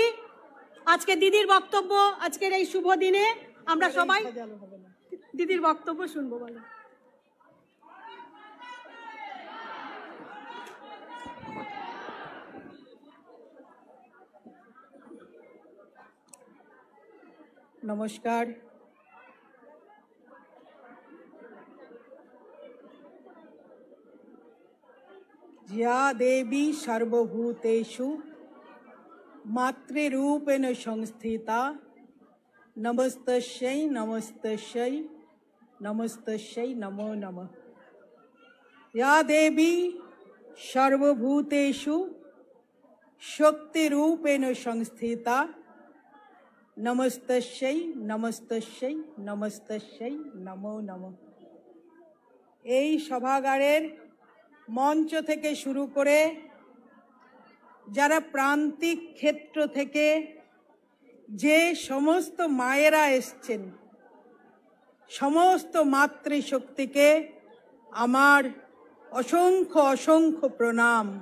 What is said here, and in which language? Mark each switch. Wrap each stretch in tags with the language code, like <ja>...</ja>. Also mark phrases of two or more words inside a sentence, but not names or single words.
<bn>আজকে দিদির বক্তব্য, আজকের এই শুভ দিনে আমরা সবাই দিদির বক্তব্য শুনবো। বলো। নমস্কার।</bn> <sa>ज्या देवी सर्वभूतेषु मातृरूपेण संस्थिता नमस्तस्यै नमस्तस्यै नमस्तस्यै नमो नमः। या देवी सर्वभूतेषु शक्तिरूपेण संस्थिता नमस्तस्यै नमस्तस्यै नमस्तस्यै नमो नमः।</sa> <bn>এই সভাগারের মঞ্চ থেকে শুরু করে যারা প্রান্তিক ক্ষেত্র থেকে যে সমস্ত মায়েরা এসছেন, সমস্ত মাতৃশক্তিকে আমার অসংখ্য অসংখ্য প্রণাম।</bn>